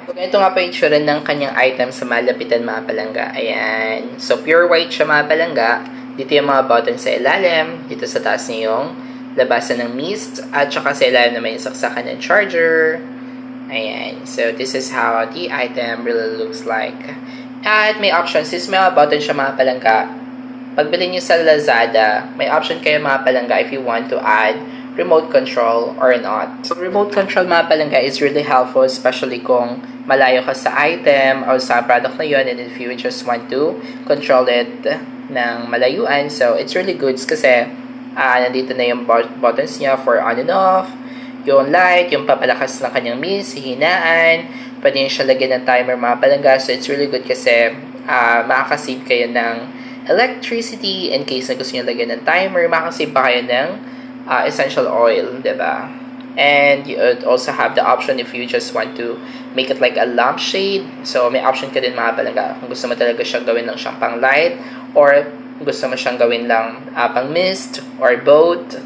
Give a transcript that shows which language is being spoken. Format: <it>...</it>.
<tl>So ito nga pa yung itsura ng kanyang item sa malapitan mga palangga. Ayan. So pure white siya mga palangga. Dito yung mga buttons sa ilalim. Dito sa taas niya yung labasan ng mist. At saka sa ilalim naman yung saksakan ng charger. Ayan.</tl> <en>So this is how the item really looks like.</en> <tl>At may options. Since may mga buttons siya mga palangga, pagbili nyo sa Lazada, may option kayo mga palangga</tl> <en>if you want to add remote control or not. So remote control mga palangga is really helpful, especially</en> <tl>kung malayo ka sa item or sa product na yun,</tl> <en>and if you just want to control it</en> <tl>ng malayuan.</tl> <en>So it's really good</en> <tl>kasi nandito na yung buttons niya</tl> <en>for on and off,</en> <tl>yung light, yung papalakas ng kanyang mist, hinaan, pwede nyo siya lagyan ng timer mga palangga.</tl> <en>So it's really good</en> <tl>kasi makakasave kayo ng electricity in case na gusto nyo lagyan ng timer, makakasave pa kayo ng essential oil, diba?</tl> <en>And you also have the option if you just want to make it like a lampshade.</en> <tl>So may option ka din mga palangga kung gusto mo talaga siyang gawin lang siyang pang light or gusto mo siyang gawin lang pang mist or both.</tl>